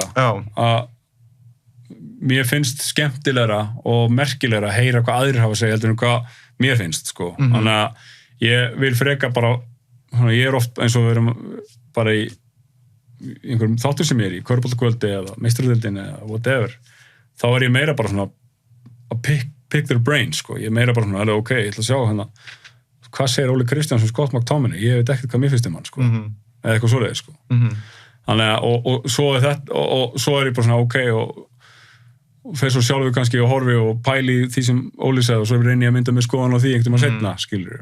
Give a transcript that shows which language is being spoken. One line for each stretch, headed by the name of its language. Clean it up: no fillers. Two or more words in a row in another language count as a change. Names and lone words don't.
Icelandic: Að mér finnst skemmtilegra og merkilegra að heyra hvað aðrir hafa að segja heldur en hvað mér finnst sko. Þannig að ég vil freka bara ég er oft eins og við erum bara í einhverjum þáttur sem ég er í, körfuboltakvöldi eða meistaradeildinni eða whatever, þá er ég meira bara svona að
English: pick their brains,
Icelandic: sko. Ég er meira bara svona, ok, ég ætla að sjá hérna, hvað segir Óli Kristjánsson, Scott McTominay, ég veit ekkert hvað mér finnst hann, sko, eða eitthvað svoleiðis, sko. Þannig að, og svo er þetta, og svo er ég bara svona, ok, og fer svo sjálfur kannski og horfi og pæli því sem Óli segði og svo reyni ég að mynda með skoðan á því einhvern tímann seinna, skilur.